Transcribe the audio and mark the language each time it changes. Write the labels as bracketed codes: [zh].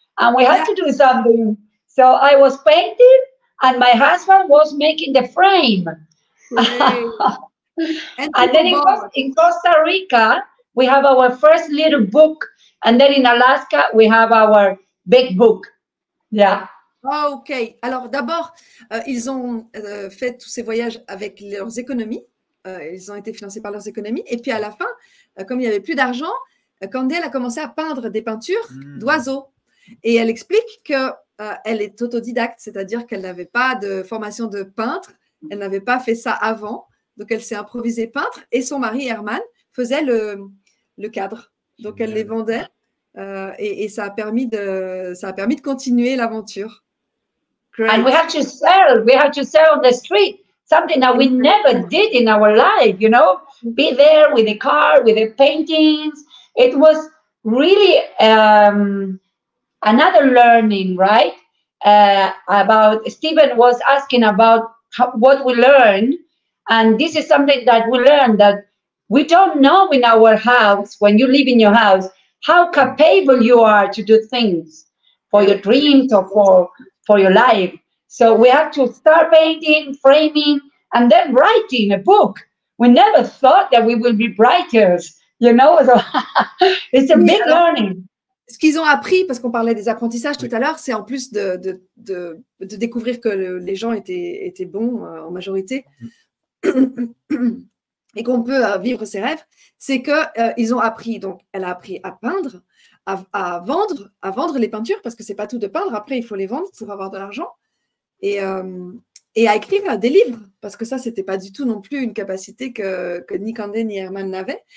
[en] And we had to do something. So I was painting, and my husband was making the frame. And then in Costa Rica, we have our first little book. And then in Alaska, we have our big book. Yeah. OK. [fr] Alors d'abord, ils ont fait tous ces voyages avec leurs économies. Ils ont été financés par leurs économies. Et puis à la fin, comme il n'y avait plus d'argent, Candy, elle a commencé à peindre des peintures d'oiseaux. Et elle explique qu'elle est autodidacte, c'est-à-dire qu'elle n'avait pas de formation de peintre, elle n'avait pas fait ça avant, donc elle s'est improvisée peintre, et son mari Herman faisait le cadre. Donc elle les vendait, et ça a permis de continuer l'aventure. [en] And we have to sell on the street, something that we never did in our life, you know, be there with the car, with the paintings. It was really another learning, right? About Stephen was asking about what we learned, and this is something that we learned, that we don't know in our house, when you live in your house, how capable you are to do things for your dreams or for your life. So we have to start painting, framing, and then writing a book. We never thought that we will be writers, you know, so it's a big learning. [fr] Ce qu'ils ont appris, parce qu'on parlait des apprentissages tout à l'heure, c'est en plus de découvrir que les gens étaient bons en majorité et qu'on peut vivre ses rêves, c'est qu'ils ont appris, donc elle a appris à peindre, à vendre les peintures, parce que c'est pas tout de peindre, après il faut les vendre pour avoir de l'argent, et à écrire des livres, parce que ça, c'était pas du tout non plus une capacité que ni Candy ni Herman n'avaient.